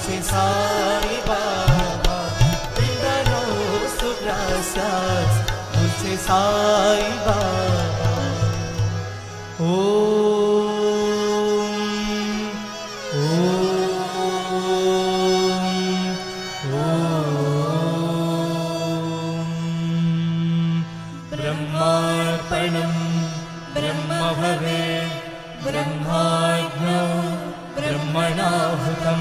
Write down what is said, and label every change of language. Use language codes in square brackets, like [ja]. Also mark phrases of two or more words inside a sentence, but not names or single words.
[es] Sai Baba, brinda nuestro gracias, dulce Sai Baba. [sa] ब्रह्मार्पणं ब्रह्म भवे ब्रह्माज्ञो ब्रह्मणाहुतं